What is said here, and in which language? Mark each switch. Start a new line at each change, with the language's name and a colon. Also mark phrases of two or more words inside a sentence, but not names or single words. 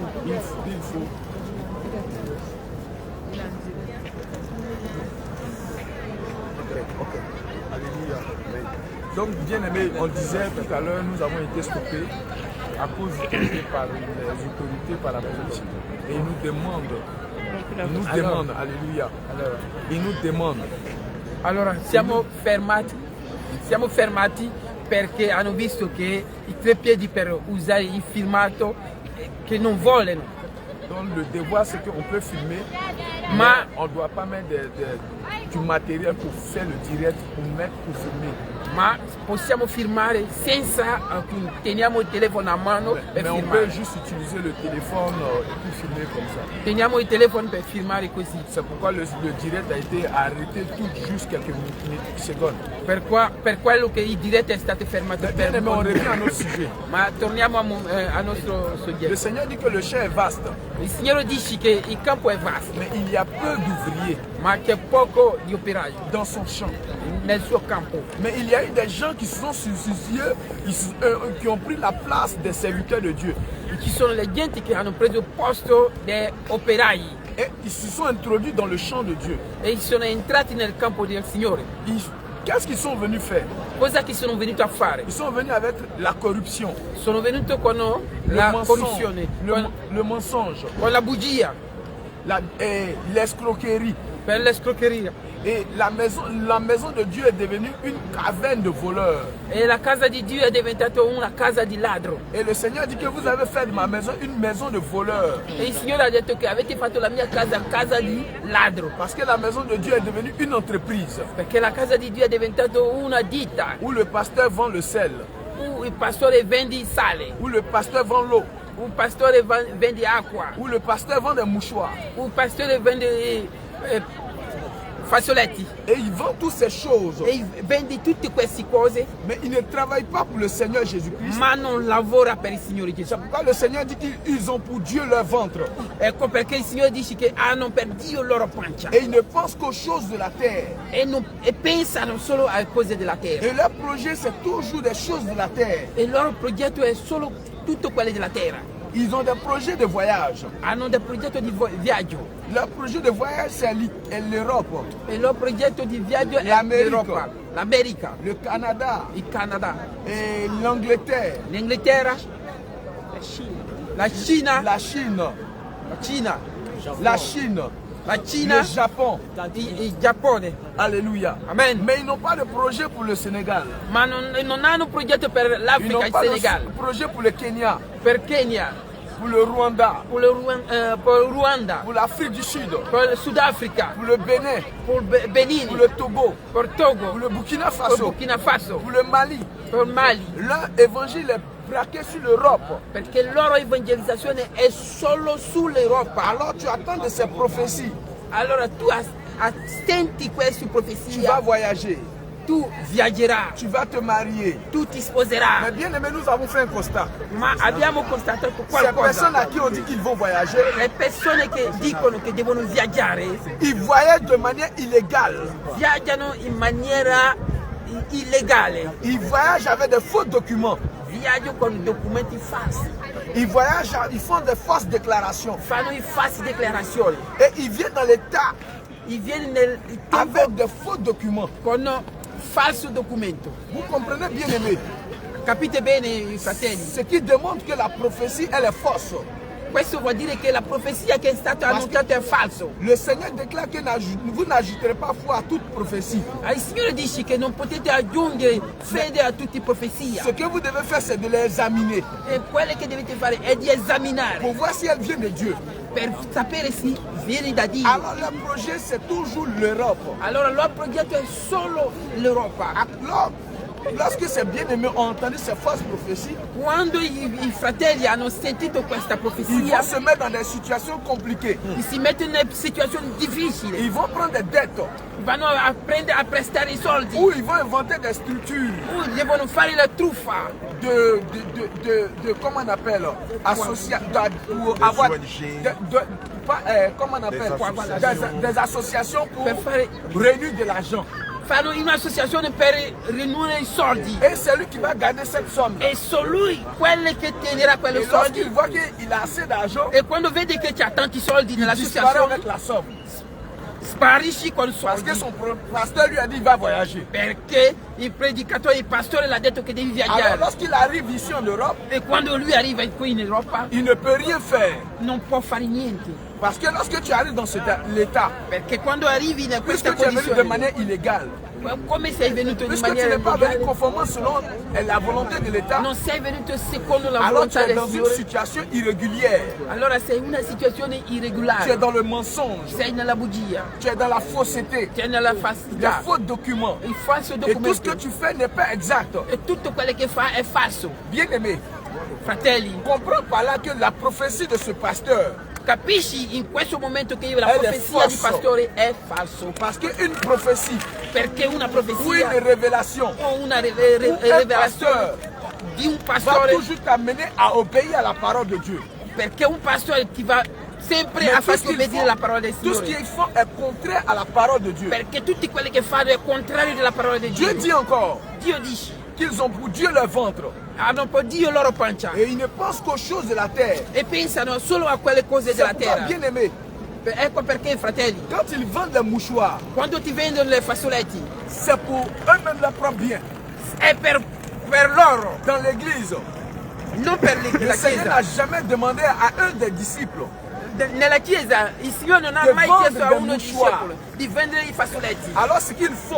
French: Il faut. Ok. Alléluia. Donc, bien aimé, on disait tout à l'heure, nous avons été stoppés à cause par les autorités, par la police. Et ils nous demandent, alléluia. Ils nous demandent.
Italian: Allora, siamo fermati perché hanno visto che i tre piedi per usare il filmato che non vogliono.
French: Donc le devoir c'est qu'on peut filmer, mais on ne doit pas mettre du matériel pour faire le direct, pour filmer.
Italian: Ma possiamo filmare senza teniamo il telefono a mano per mais filmare.
French: On peut juste utiliser le téléphone et puis filmer comme ça.
Italian: Teniamo il telefono per filmare così.
French: C'est pourquoi le direct a été arrêté tout juste quelques secondes.
Italian: Per quello che il direct è stato fermato per
French: on revient à notre sujet.
Italian: Ma torniamo al nostro soggetto.
French: Le Seigneur dit que le champ est vaste.
Italian: Il Signore dice che il campo è vasto.
French: Mais il y a peu d'ouvriers.
Italian: Ma c'è poco di operai
French: dans son champ.
Italian: Nel suo campo.
French: Mais il y a eu des gens qui se sont substitués, qui ont pris la place des serviteurs de Dieu.
Italian: Ci sono le gente che hanno preso il posto dei operai.
French: Et ils se sont introduits dans le champ de Dieu.
Italian: E sono entrati nel campo del Signore.
French: Qu'est-ce qu'ils sont venus faire?
Italian: Cosa che sono venuti a fare?
French: Ils sont venus avec la corruption.
Italian: Sono venuti con la corruzione,
French: le mensonge,
Italian: con la bugia,
French: l'escroquerie.
Italian: Per l'escroqueria.
French: Et la maison de Dieu est devenue une caverne de voleurs.
Italian: E la casa di Dio è diventata una casa di ladro.
French: Et le Seigneur dit que vous avez fait de ma maison une maison de voleurs.
Italian: E il Signore ha detto che avete fatto la mia casa casa di ladro.
French: Parce que la maison de Dieu est devenue une entreprise.
Italian: Perché la casa di Dio è diventata una ditta.
French: Où le pasteur vend le sel.
Italian: Où il pastore vende il sale.
French: Où le pasteur vend l'eau.
Italian: Un pastore vende acqua.
French: Où le pasteur vend des mouchoirs.
Italian: Un pastore vende fazzoletti.
French: Et ils vendent toutes ces choses.
Italian: E vende tutte queste cose.
French: Mais ils ne travaillent pas pour le Seigneur Jésus-Christ.
Italian: Ma non lavora per il Signore Gesù.
French: C'est pourquoi le Seigneur dit qu'ils ont pour Dieu leur ventre.
Italian: Ecco perché il Signore dice che hanno per Dio loro pancia.
French: Et ils ne pensent qu'aux choses de la terre.
Italian: E pensano solo alle cose della terra.
French: Et leur projet c'est toujours des choses de la terre.
Italian: E il loro progetto è solo tutto quello della terra.
French: Ils ont des projets de voyage.
Italian: Hanno des progetti di viaggio.
French: Leur projet de voyage c'est l'Europe.
Italian: E il loro progetto di viaggio è l'Europa, l'America,
French: le Canada,
Italian: il Canada
French: et l'Angleterre,
Italian: l'Inghilterra, la Cina, la Cina,
French: le Japon,
Italian: il Giappone. Alléluia. Amen.
French: Mais ils n'ont pas de projet pour le Sénégal.
Italian: Ma non hanno progetto per l'Africa, il Senegal.
French: Ils n'ont pas de projet pour le Kenya.
Italian: Per Kenya.
French: Pour le Rwanda. Pour le Rwanda. Pour l'Afrique du Sud. Pour le Sud-Africa. Pour le Bénin. Pour Benin. Pour le Togo. Pour Togo. Pour le Burkina Faso. Pour Burkina Faso. Pour le Mali. Pour Mali. Leur évangile est braqué sur l'Europe.
Italian: Perché la loro evangelizzazione è solo sull'Europa.
French: Alors tu attends de ces prophéties.
Italian: Allora tu attenti queste profezie.
French: Tu vas voyager.
Italian: Tu viaggerai.
French: Tu vas te marier.
Italian: Tu ti sposerai.
French: Mais bien aimé, nous avons fait un constat.
Italian: Ma abbiamo constatato qualcosa.
French: Ces personnes à qui on dit qu'ils vont voyager.
Italian: Le persone che dicono che devono viaggiare.
French: Ils voyagent de manière illégale.
Italian: Viaggiano in maniera illegale.
French: Ils voyagent avec des faux documents.
Italian: Viaggiano con documenti falsi.
French: Ils voyagent, ils font des fausses déclarations.
Italian: Fanno i falsi dichiarazioni.
French: Et ils viennent dans l'État. Ils viennent nel avec des faux documents.
Italian: Con falso documento.
French: Vous comprenez bien aimé?
Italian: Capite bene, fratelli?
French: Ce qui démontre que la prophétie elle est fausse.
Italian: Questo vuol dire che la profezia che è stata annunciata è falso.
French: Le Seigneur déclare que vous n'ajouterez pas foi à toute prophétie.
Italian: Il Signore dice che non potete aggiungere fede a tutte profezie.
French: Ce que vous devez faire c'est de les examiner.
Italian: E quello che dovete fare è di esaminare.
French: Pour voir si elle vient de Dieu.
Italian: Per sapere se viene da Dio.
French: Alors leur projet c'est toujours l'Europe.
Italian: Allora il loro progetto è solo l'Europa.
French: Lorsque ces bien-aimés ont entendu ces fausses prophéties,
Italian: quando i fratelli hanno sentito questa profezia,
French: ils vont se mettre dans des situations compliquées.
Italian: Si mettono in situazioni difficili.
French: Ils vont prendre des dettes.
Italian: Vanno a prestare i soldi.
French: Ou ils vont inventer des structures.
Italian: Ou devono fare la truffa.
French: Comment on appelle pour avoir comment on appelle des associations pour réunir de l'argent.
Italian: Fanno un'associazione per riunire i soldi.
French: Et c'est lui qui va garder cette somme.
Italian: E solo lui, quello che tenerà quello soldi.
French: Lorsqu'il voit qu'il a assez d'argent.
Italian: E quando vede che c'ha tanti soldi nell'associazione,
French: avec la somme.
Italian: Sparisci con soldi.
French: Parce que son pasteur lui a dit il va voyager.
Italian: Perché il predicatore, il pastore l'ha detto che devi viaggiare.
French: Alors lorsqu'il arrive ici en Europe,
Italian: e quando lui arriva qui in Europa,
French: il ne peut rien faire.
Italian: Non può fare niente.
French: Parce que lorsque tu arrives dans l'état,
Italian: perché quando arrivi in questa condizione,
French: tu es venu de manière illégale.
Italian: Come sei venuto in maniera illegale?
French: Puisque tu n'es pas venu conformément selon la volonté de l'État.
Italian: Non sei venuto secondo la alors volontà del Signore.
French: Alors tu es dans une situation irrégulière.
Italian: Allora sei in una situazione irregolare.
French: Tu es dans le mensonge.
Italian: Sei nella bugia.
French: Tu es dans la fausseté. Tu es
Italian: nella falsità.
French: Les faux documents.
Italian: Il falso documento.
French: Et tout ce que tu fais n'est pas exact.
Italian: E tutto quello che fa è falso.
French: Bien aimé.
Italian: Fratelli.
French: Comprends par là que la prophétie de ce pasteur.
Italian: Capisci in questo momento che la profezia di pastore è falso.
French: Parce que une prophétie.
Italian: Perché una profezia.
French: Ou une révélation.
Italian: O una rivelazione di un pastore.
French: Va toujours t'amener à obéir à la parole de Dieu.
Italian: Perché un pastore ti va sempre a farti obbedire la parola del Signore.
French: Tout ce qu'ils font est contraire à la parole de Dieu.
Italian: Perché tutti quelli che fanno è contrario della parola di Dio.
French: Dieu dit encore.
Italian: Dio dice.
French: Qu'ils ont pour Dieu leur ventre.
Italian: Hanno per Dio loro pancia.
French: Et ils ne pensent qu'aux choses de la terre.
Italian: E pensano solo a quelle cose della terra.
French: Bien aimé.
Italian: Ecco perché, fratelli,
French: quand ils vendent les mouchoirs,
Italian: quando ti vendono le fazzoletti,
French: c'est pour eux-mêmes leur propre bien.
Italian: È per loro.
French: Dans l'église,
Italian: non per
French: le la Seigneur
Italian: Chiesa.
French: n'a jamais demandé à un des disciples
Italian: Nella Chiesa il Signore non ha mai chiesto a uno discepolo di vendere i fazzoletti.
French: Alors ce qu'ils font,